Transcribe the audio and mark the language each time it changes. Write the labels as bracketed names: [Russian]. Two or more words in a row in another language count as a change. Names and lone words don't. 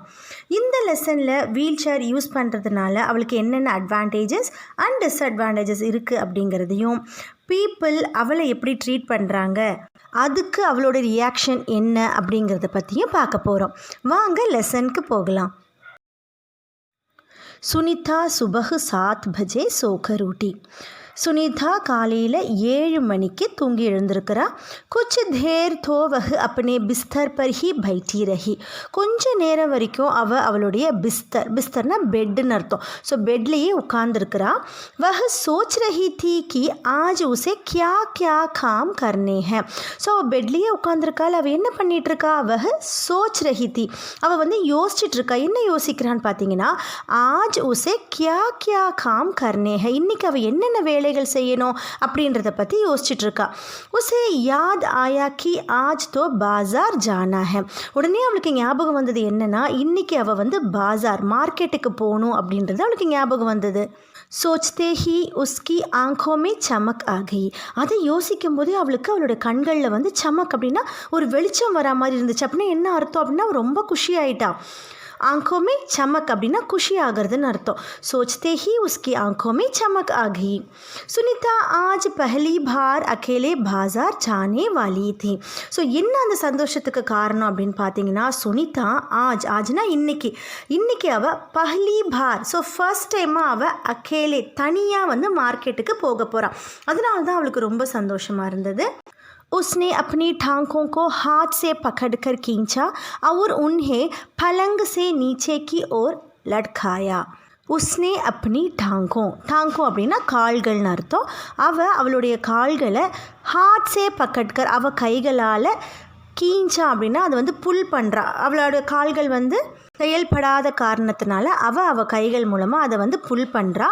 [Tamil] இந்த லெசனில் [English] wheel chair use [Tamil] பண்ணுறதுனால அவளுக்கு என்னென்ன [English] advantages and disadvantages [Tamil] இருக்குது அப்படிங்கிறதையும், பீப்புள் அவளை எப்படி ட்ரீட் பண்ணுறாங்க, அதுக்கு அவளோட ரியாக்ஷன் என்ன அப்படிங்கிறத பற்றியும் பார்க்க போகிறோம். வாங்க லெசனுக்கு போகலாம். [Hindi] सुनीता सुबह 7 बजे सोकर उठी. [Tamil] சுனிதா காலையில் 7 மணிக்கு தூங்கி எழுந்திருக்கிறா. [Hindi] குछ देर तो वह अपने बिस्तर पर ही बैठी रही. [Tamil] கொஞ்ச நேரம் வரைக்கும் அவளுடைய பிஸ்தர்னா பெட்டுன்னு அர்த்தம். ஸோ பெட்லேயே உட்கார்ந்துருக்கிறா. [Hindi] वह सोच रही थी कि आज उसे क्या क्या काम करने हैं. [Tamil] ஸோ அவள் பெட்லேயே உட்காந்துருக்காள். அவள் என்ன பண்ணிகிட்ருக்கா? [Hindi] वह सोच रही थी. [Tamil] அவள் வந்து யோசிச்சுட்ருக்கா. என்ன யோசிக்கிறான்னு பார்த்தீங்கன்னா, [Hindi] आज उसे क्या क्या काम करने हैं. [Tamil] இன்றைக்கி அவள் என்னென்ன வேலைகள் செய்யணும் அப்படின்றத பற்றி யோசிச்சுட்டு இருக்கா. [Hindi] उसे याद आया कि आज तो बाज़ार जाना है. [Tamil] உடனே அவளுக்கு ஞாபகம் வந்தது என்னன்னா, இன்னைக்கு அவள் வந்து பாஜார் மார்க்கெட்டுக்கு போகணும் அப்படின்றது அவளுக்கு ஞாபகம் வந்தது. [Hindi] सोचते ही उसकी आंखों में चमक आ गई. [Tamil] அதை யோசிக்கும் போதே அவளுக்கு அவளோட கண்களில் வந்து சமக் அப்படின்னா ஒரு வெளிச்சம் வரா மாதிரி இருந்துச்சு. அப்படின்னா என்ன அர்த்தம் அப்படின்னா ரொம்ப குஷி ஆயிட்டா. [Hindi] आंखों में चमक [Tamil] அப்படின்னா குஷி ஆகிறதுன்னு அர்த்தம். [Hindi] सोचते ही उसकी आंखों में चमक आ गई. सुनीता आज पहली बार अकेले बाजार जाने वाली थी. [Tamil] ஸோ என்ன அந்த சந்தோஷத்துக்கு காரணம் அப்படின்னு பார்த்தீங்கன்னா, சுனிதா ஆஜ்னா இன்னைக்கு அவள் [Hindi] पहली बार, [Tamil] ஸோ ஃபர்ஸ்ட் டைமாக அவள் அக்கேலே தனியாக வந்து மார்க்கெட்டுக்கு போக போகிறான். அதனால தான் அவளுக்கு ரொம்ப சந்தோஷமாக இருந்தது. [Hindi] उसने अपनी टांगों को हाथ से पकड़कर खींचा और उन्हें पलंग से नीचे की ओर लटकाया. उसने अपनी टांगों [Tamil] அப்படின்னா கால்கள்னு அர்த்தம். அவளுடைய கால்களை [Hindi] हाथ से पकड़कर, [Tamil] அவள் கைகளால் கீஞ்சா அப்படின்னா அது வந்து புல் பண்ணுறா. அவளோட கால்கள் வந்து செயல்படாத காரணத்தினால அவள் கைகள் மூலமாக அதை வந்து புல் பண்ணுறா.